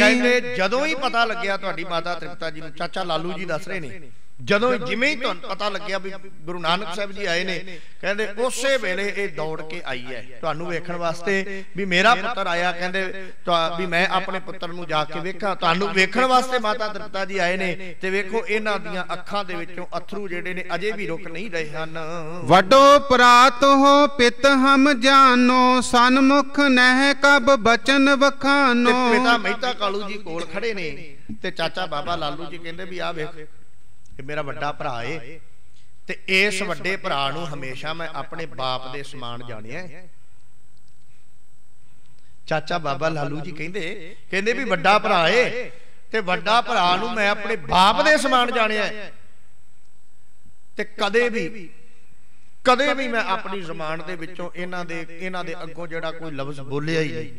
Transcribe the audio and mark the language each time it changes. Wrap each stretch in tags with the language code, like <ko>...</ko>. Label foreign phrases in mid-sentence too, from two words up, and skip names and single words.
<pa>ਕਹਿੰਦੇ ਜਦੋਂ ਹੀ ਪਤਾ ਲੱਗਿਆ ਤੁਹਾਡੀ ਮਾਤਾ ਤ੍ਰਿਪਤਾ ਜੀ ਨੂੰ, ਚਾਚਾ ਲਾਲੂ ਜੀ ਦੱਸ ਰਹੇ ਨੇ, ਜਦੋਂ ਜਿਵੇਂ ਹੀ ਤੁਹਾਨੂੰ ਪਤਾ ਲੱਗਿਆ ਭੀ ਗੁਰੂ ਨਾਨਕ ਸਾਹਿਬ ਜੀ ਆਏ ਨੇ, ਕਹਿੰਦੇ ਉਸੇ ਵੇਲੇ ਯੇ ਦੌੜ ਕੇ ਆਈ ਹੈ ਤੁਹਾਨੂੰ ਵੇਖਣ ਵਾਸਤੇ ਭੀ ਮੇਰਾ ਪੁੱਤਰ ਆਇਆ। ਕਹਿੰਦੇ ਭੀ ਮੈਂ ਅਪਨੇ ਪੁੱਤਰ ਨੂੰ ਜਾ ਕੇ ਵੇਖਾਂ, ਤੁਹਾਨੂੰ ਵੇਖਣ ਵਾਸਤੇ ਮਾਤਾ ਤ੍ਰਿਪਤਾ ਜੀ ਆਏ ਨੇ। ਤੇ ਵੇਖੋ ਇਨ੍ਹਾਂ ਦੀਆਂ ਅੱਖਾਂ ਦੇ ਵਿਚੋਂ ਅੱਥਰੂ ਜਿਹੜੇ ਨੇ ਅਜੇ ਭੀ ਰੁਕ ਨਹੀਂ ਰਹੇ ਹਨ।</pa> <bra>वडो प्रात हो पित हम जानो, सन्मुख नह कब बचन वखानो।</bra> <pa>ਪਿਤਾ ਮਹਿਤਾ ਕਾਲੂ ਜੀ ਕੋਲ ਖੜੇ ਨੇ ਤੇ ਚਾਚਾ ਬਾਬਾ ਲਾਲੂ ਜੀ ਕਹਿੰਦੇ ਭੀ ਆ ਵੇਖ ਮੇਰਾ ਵੱਡਾ ਭਰਾ ਹੈ, ਤੇ ਇਸ ਵੱਡੇ ਭਰਾ ਨੂੰ ਹਮੇਸ਼ਾ ਮੈਂ ਅਪਨੇ ਬਾਪ ਦੇ ਸਮਾਨ ਜਾਣਿਆ। ਚਾਚਾ ਬਾਬਾ ਲਾਲੂ ਜੀ ਕਹਿੰਦੇ ਭੀ ਵੱਡਾ ਭਰਾ ਹੈ ਤੇ ਵੱਡਾ ਭਰਾ ਨੂੰ ਮੈਂ ਅਪਨੇ ਬਾਪ ਦੇ ਸਮਾਨ ਜਾਣਿਆ, ਤੇ ਕਦੇ ਭੀ ਮੈਂ ਅਪਨੀ ਜ਼ਬਾਨ ਦੇ ਵਿਚੋਂ ਇਨ੍ਹਾਂ ਦੇ ਅੱਗੋਂ ਜਿਹੜਾ ਕੋਈ ਲਫ਼ਜ਼ ਬੋਲਿਆ ਹੀ ਨਹੀਂ।</pa>